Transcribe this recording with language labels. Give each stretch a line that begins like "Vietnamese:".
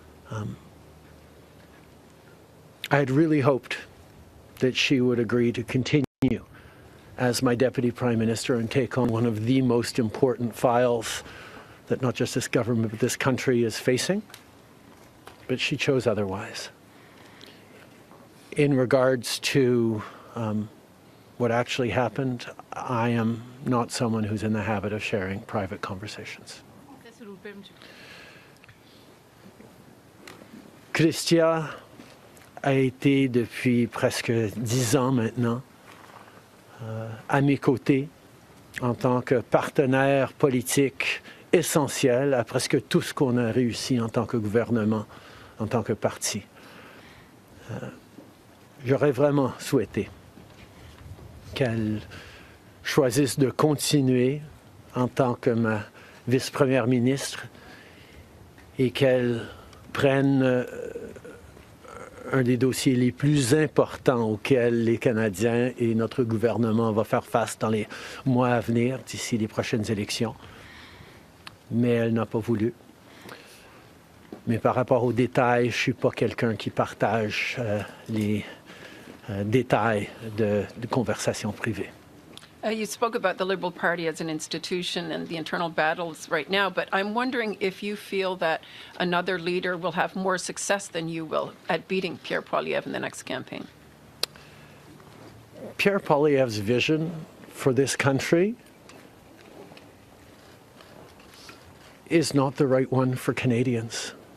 English: I had really hoped that she would agree to continue as my Deputy Prime Minister and take on one of the most important files that not just this government but this country is facing, but she chose otherwise. In regards to what actually happened, I am not someone who's in the habit of sharing private conversations.
French: Christia a été depuis presque 10 ans maintenant à mes côtés en tant que partenaire politique essentiel à presque tout ce qu'on a réussi en tant que gouvernement, en tant que parti. J'aurais vraiment souhaité qu'elle choisisse de continuer en tant que ma vice-première ministre et qu'elle prenne un des dossiers les plus importants auxquels les Canadiens et notre gouvernement vont faire face dans les mois à venir, d'ici les prochaines élections. Mais elle n'a pas voulu. Mais par rapport aux détails, je ne suis pas quelqu'un qui partage les détails de conversations privées.
English: You spoke about the Liberal Party as an institution and the internal battles right now, but I'm wondering if you feel that another leader will have more success than you will at beating Pierre Poilievre in the next campaign. Pierre Poilievre's vision for this country is not the right one for Canadians.